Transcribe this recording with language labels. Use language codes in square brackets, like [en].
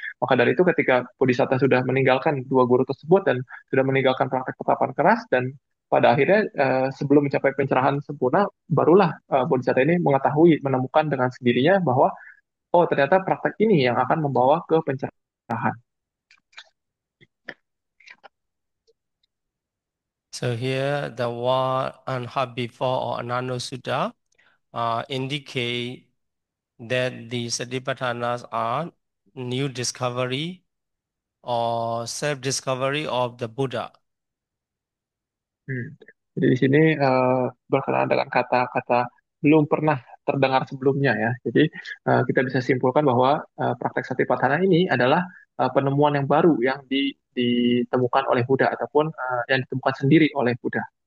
[id] Maka dari itu ketika Bodhisatta sudah meninggalkan dua guru tersebut dan sudah meninggalkan praktek tetapan keras, dan pada akhirnya sebelum mencapai pencerahan sempurna, barulah Bodhisatta ini mengetahui, menemukan dengan sendirinya bahwa oh ternyata praktek ini yang akan membawa ke pencerahan. [en] So here the one and half before or Anano Sutta indicate that the Satipatthanas are new discovery or self-discovery of the Buddha. Hmm. [id] Jadi di sini berkenaan dengan kata-kata belum pernah terdengar sebelumnya, ya. Jadi kita bisa simpulkan bahwa praktek Satipatthana ini adalah penemuan yang baru yang ditemukan oleh Buddha, ataupun yang ditemukan sendiri oleh Buddha.